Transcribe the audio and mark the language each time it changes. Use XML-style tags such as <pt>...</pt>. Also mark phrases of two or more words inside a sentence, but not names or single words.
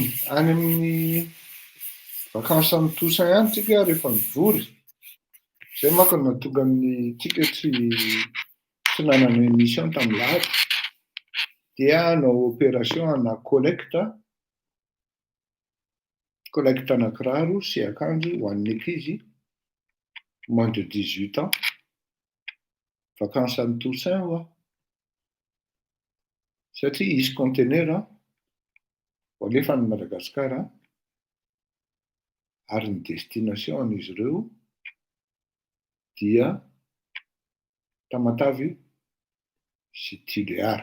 <mg>Any amin'ny vakansy Toussaint ihany tsika rehefa mivory. Zay manko no nahatonga ny tsika tsy nanana émission tamin'ny lahady. Dia nanao opération ana collecte anakiraro sy akanjo ho an'ny ankizy</mg> <fr>moins de 18 ans.</fr> <mg>Vakansy any Toussaint ho satria isy conteneur ho alefa any Madagasikara ary ny destination an'izy ireo dia Tamatavy sy Toliara.</mg>